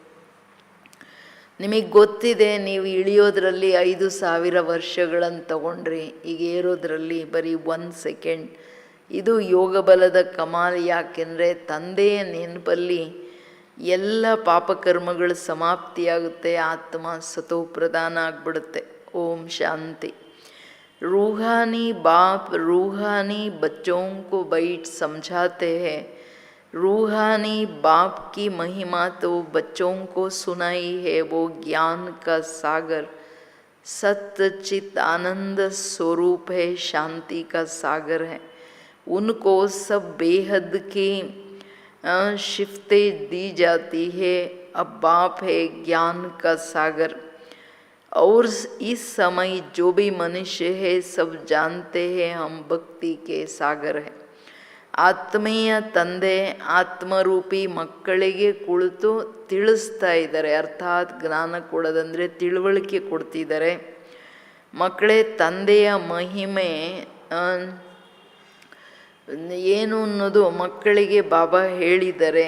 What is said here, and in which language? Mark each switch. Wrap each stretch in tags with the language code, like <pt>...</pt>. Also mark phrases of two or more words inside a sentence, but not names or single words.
<kn>ನಿಮಗೆ ಗೊತ್ತಿದೆ, ನೀವು ಇಳಿಯೋದ್ರಲ್ಲಿ 5000 ವರ್ಷಗಳನ್ನು ತಗೊಂಡ್ರಿ, ಈಗ ಏರೋದ್ರಲ್ಲಿ ಬರೀ 1 ಸೆಕೆಂಡ್. ಇದು ಯೋಗ ಬಲದ ಕಮಾಲ್. ಯಾಕೆಂದರೆ ತಂದೆಯ ನೆನಪಲ್ಲಿ ಎಲ್ಲ ಪಾಪಕರ್ಮಗಳು ಸಮಾಪ್ತಿಯಾಗುತ್ತೆ, ಆತ್ಮ ಸತೋ ಪ್ರಧಾನ ಆಗಿಬಿಡುತ್ತೆ. ಓಂ ಶಾಂತಿ.</kn> <hi>रूहानी बाप रूहानी बच्चों को बैठ समझाते हैं. रूहानी बाप की महिमा तो बच्चों को सुनाई है. वो ज्ञान का सागर, सत्य चित आनंद स्वरूप है, शांति का सागर है. उनको सब बेहद की शिफ्तें दी जाती है। अब बाप है ज्ञान का सागर, और इस समय जो भी मनुष्य है सब जानते हैं हम भक्ति के सागर है।</hi> <kn>ಆತ್ಮೀಯ ತಂದೆ ಆತ್ಮರೂಪಿ ಮಕ್ಕಳಿಗೆ ಕುಳಿತು ತಿಳಿಸ್ತಾ ಇದ್ದಾರೆ, ಅರ್ಥಾತ್ ಜ್ಞಾನ ಕೊಡೋದಂದರೆ ತಿಳುವಳಿಕೆ ಕೊಡ್ತಿದ್ದಾರೆ. ಮಕ್ಕಳೇ, ತಂದೆಯ ಮಹಿಮೆ ಏನು ಅನ್ನೋದು ಮಕ್ಕಳಿಗೆ ಬಾಬಾ ಹೇಳಿದ್ದಾರೆ.</kn>